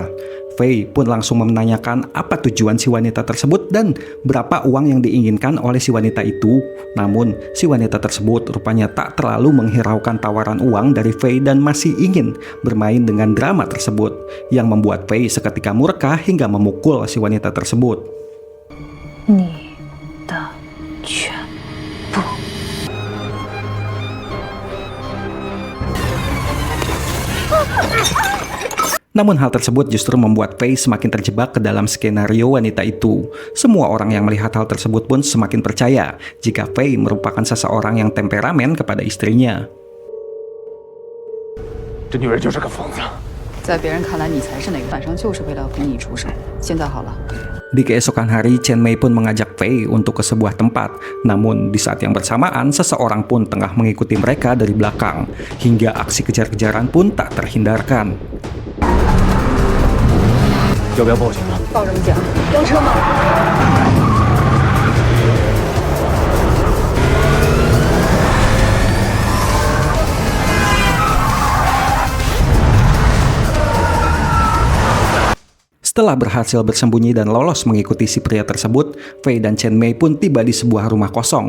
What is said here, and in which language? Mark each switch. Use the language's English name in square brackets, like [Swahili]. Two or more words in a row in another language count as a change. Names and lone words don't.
[Indonesian] Fei pun langsung menanyakan apa tujuan si wanita tersebut dan berapa uang yang diinginkan oleh si wanita itu. Namun, si wanita tersebut rupanya tak terlalu menghiraukan tawaran uang dari Fei dan masih ingin bermain dengan drama tersebut, yang membuat Fei seketika murka hingga memukul si wanita tersebut. [Chinese] 你的全部。 [Indonesian] Namun hal tersebut justru membuat Fei semakin terjebak ke dalam skenario wanita itu. Semua orang yang melihat hal tersebut pun semakin percaya jika Fei merupakan seseorang yang temperamen kepada istrinya. [Chinese] 这女人就是个疯子。在别人看来，你才是那个，晚上就是为了要逼你出手。现在好了， [Indonesian] Di keesokan hari, Chen Mei pun mengajak Fei untuk ke sebuah tempat. Namun, di saat yang bersamaan, seseorang pun tengah mengikuti mereka dari belakang. Hingga aksi kejar-kejaran pun tak terhindarkan. [Chinese] 要不要报警啊？报什么警？飙车吗？ [Indonesian] Setelah berhasil bersembunyi dan lolos mengikuti si pria tersebut, Fei dan Chen Mei pun tiba di sebuah rumah kosong.